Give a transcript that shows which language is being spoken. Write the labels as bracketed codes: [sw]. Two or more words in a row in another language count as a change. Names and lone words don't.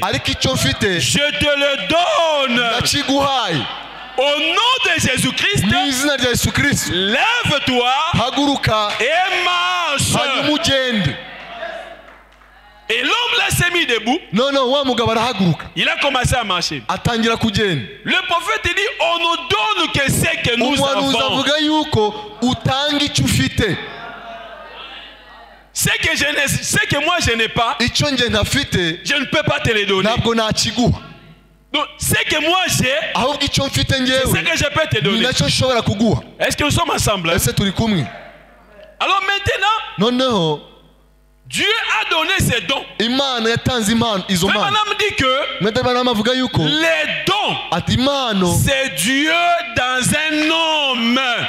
[rw] ariko icyo mfite [fr] je te le donne. [rw] ndakiguhaye. [fr] Au nom de Jésus-Christ, [rw] mu izina rya Yesu Kristo, [fr] lève-toi [rw] haguruka [fr] et marche. [rw] hanyuma ugende. [fr] Et l'homme là s'est mis debout. [rw] noneho wa mugabo arahaguruka, [fr] Il a commencé à marcher. [rw] atangira kugenda. [fr] Le prophète dit, on nous donne que ce que nous [rw] umuhanuzi [fr] avons. [rw] avuga yuko utanga icyo ufite. [fr] Ce que moi je n'ai pas, [rw] icyo nge ntafite [fr] je ne peux pas te le donner. [rw] ntabwo nakiguha. [fr] Donc, ce que moi j'ai, c'est ce que je peux te donner. Est-ce que nous sommes ensemble? Alors maintenant, Dieu a donné ses dons. Frère dit que les dons, c'est Dieu dans un homme.